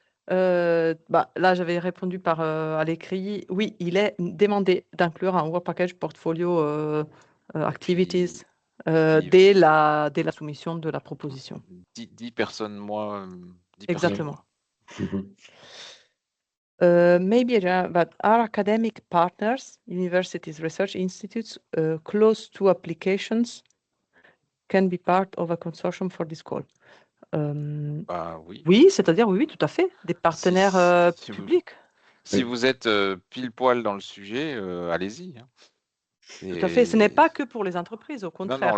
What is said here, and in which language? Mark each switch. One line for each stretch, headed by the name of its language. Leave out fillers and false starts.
French: Là, j'avais répondu à l'écrit. Oui, il est demandé d'inclure un Work Package Portfolio Activities dès la soumission de la proposition. 10 personnes mois. 10 Exactement. personnes mois.
English: Maybe, but our academic partners, universities, research institutes close to applications can be part of a consortium for this call.
French: Oui. Oui, c'est-à-dire oui, tout à fait, des partenaires si publics. Si vous êtes pile poil dans le sujet, allez-y. Hein. Tout à fait. Ce n'est pas que pour les entreprises, au contraire.